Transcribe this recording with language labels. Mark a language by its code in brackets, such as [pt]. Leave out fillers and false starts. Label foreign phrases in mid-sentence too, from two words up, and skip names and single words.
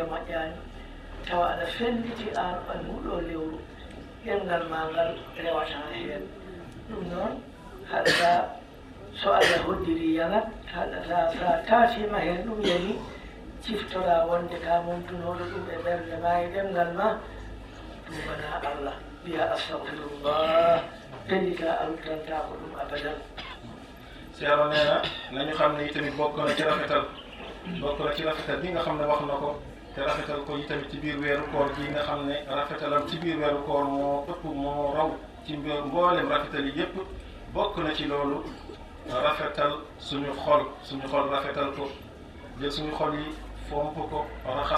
[ff] moƴƴaani tawa aɗa felliti aan ɓannuɗo lewru ɗemngal ma ngal rewata heen ɗum noon haɗata so Allah hoddiri yanat haɗata sa taatima heen ɗum yani ciftora wonde ka momtunoɗo ɗum e ɓernde ma e ɗemngal ma ɗumana Allah wiya astahfirullah pellita alutanta ko ɗum abadan. [wo] Ceerno nee na nañu xam ne itamit bokk na ci rafetal bi nga xam ne wax na ko te rafetal ko itamit ci biir weeru koor gi nga xam ne rafetalam ci biir weeru koor moo ëpp moo raw ci mboolem rafetal yi yépp bokk na ci loolu rafetal suñu xol rafetal ko jël suñu xol yi fomp ko raxas